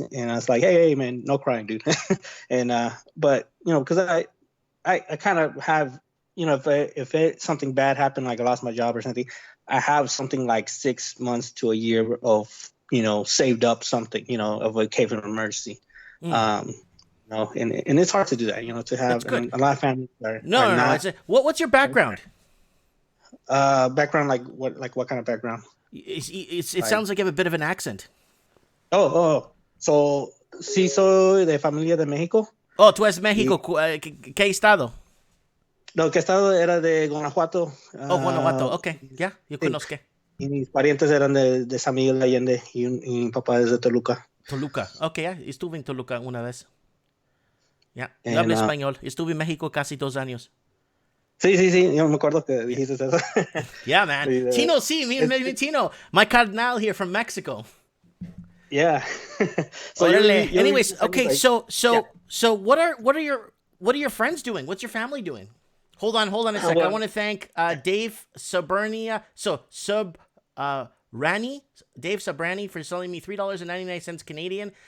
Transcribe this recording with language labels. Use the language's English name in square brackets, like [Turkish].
[English] And I was like, hey, man, no crying, dude. And, but, because I kind of have, if something bad happened, like I lost my job or something, I have something like 6 months to a year of, saved up something, of a case of emergency. And it's hard to do that, to have a lot of families are not. What's your background? Background, like what kind of background? It sounds like you have a bit of an accent. [Spanish] So, sí soy de familia de México. Oh, tú eres México. ¿Qué estado? No, ¿qué estado era de Guanajuato? Guanajuato, ok, ya, yo conozco. Y mis parientes eran de San Miguel de Allende y mi papá es de Toluca. Toluca, ok, ya, estuve en Toluca una vez. Ya, yo hablo español. Estuve en México casi 2 años. Sí, yo me acuerdo que dijiste eso. [English] Yeah, man. Tino, me Tino. My carnal here from Mexico. Yeah. So anyways, okay, so what are your friends doing? What's your family doing? Hold on a sec. I want to thank Dave Sabrania. Dave Sabrani for selling me $3.99 Canadian.